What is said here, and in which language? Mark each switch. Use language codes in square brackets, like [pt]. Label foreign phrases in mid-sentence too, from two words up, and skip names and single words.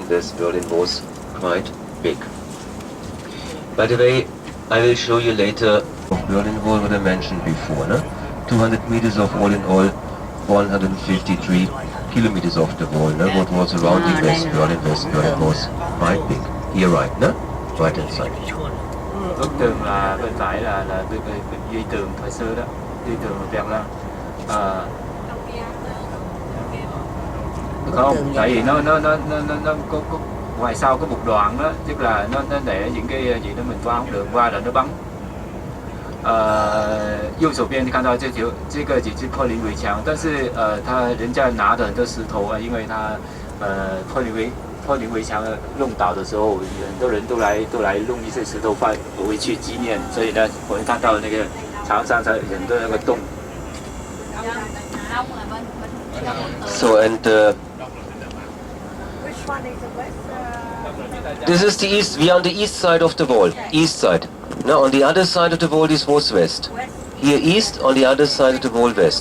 [en] West Berlin was quite big. By the way, I will show you later of Berlin Wall what I mentioned before, 200 meters of all in all 153 kilometers of the wall, what was surrounding West Berlin. West Berlin was quite big. Here right, right inside. [vi] Bức tường là bên phải là duy tường thời xưa đó, duy tường Berlin. Không, tại vì nó có ngoài sau có một đoạn đó, tức là nó để những cái gì đó mình qua không được, qua là nó bắn. [zh] 右手边看到这个几支破林围墙，但是人家拿的很多石头啊，因为他破林围墙弄倒的时候，很多人都来弄一些石头放回去纪念，所以呢，我们看到那个墙上才很多那个洞。 [en] So and this is the east. We are on the east side of the wall. East side. Now on the other side of the wall this was west. Here east, on the other side of the wall west.